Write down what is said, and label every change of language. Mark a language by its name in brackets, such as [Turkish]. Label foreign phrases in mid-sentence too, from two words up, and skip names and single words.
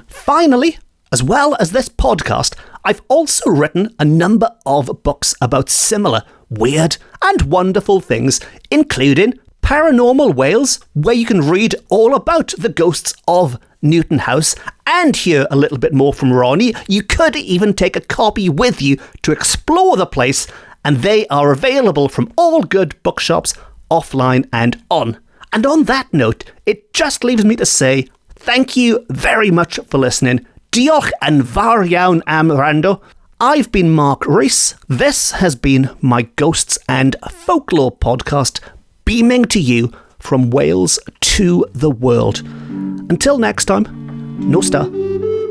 [English] Finally, as well as this podcast, I've also written a number of books about similar weird and wonderful things, including Paranormal Wales, where you can read all about the ghosts of Newton House and hear a little bit more from Ronnie. You could even take a copy with you to explore the place, and they are available from all good bookshops, offline and on. And on that note, it just leaves me to say thank you very much for listening. [Welsh] Diolch yn fawr iawn am wrando. [English] I've been Mark Rees. This has been my Ghosts and Folklore podcast, beaming to you from Wales to the world. Until next time, Nostar.